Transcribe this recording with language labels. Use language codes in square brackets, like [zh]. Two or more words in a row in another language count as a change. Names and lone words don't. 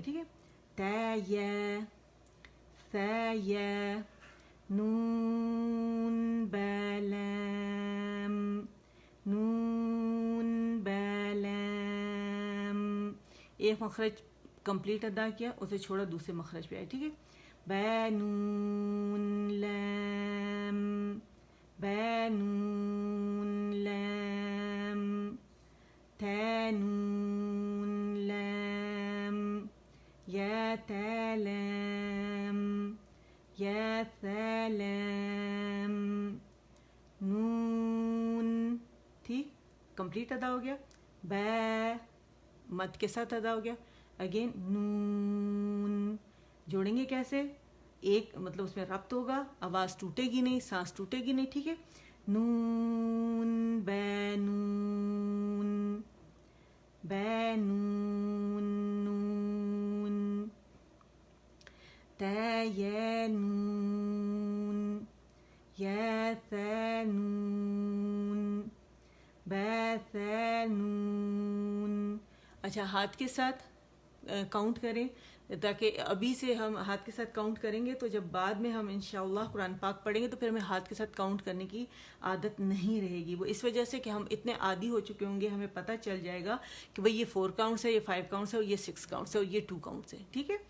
[ur] ٹھیک ہے, تا یا ثا یا نون بلام نون بلام. ایک مخرج کمپلیٹ ادا کیا, اسے چھوڑا دوسرے مخرج پہ آئے. ٹھیک ہے, با نون لام با نون لام تا نون لام یا تا لام یا ثا لام نون. ٹھیک, کمپلیٹ ادا ہو گیا. با مد کے ساتھ ادا ہو گیا. اگین نون جوڑیں گے کیسے, ایک مطلب اس میں ربط ہوگا, آواز ٹوٹے گی نہیں, سانس ٹوٹے گی نہیں. ٹھیک ہے, نون با نون با نون نون تا یا نون یا ثا نون با ثا نون. اچھا ہاتھ کے ساتھ کاؤنٹ کریں, تاکہ ابھی سے ہم ہاتھ کے ساتھ کاؤنٹ کریں گے تو جب بعد میں ہم [ar] انشاءاللہ [ur] قرآن پاک پڑھیں گے تو پھر ہمیں ہاتھ کے ساتھ کاؤنٹ کرنے کی عادت نہیں رہے گی. وہ اس وجہ سے کہ ہم اتنے عادی ہو چکے ہوں گے, ہمیں پتہ چل جائے گا کہ بھئی یہ 4 کاؤنٹس ہے, یہ 5 کاؤنٹس ہے, اور یہ 6 کاؤنٹس ہے, اور یہ 2 کاؤنٹس ہے.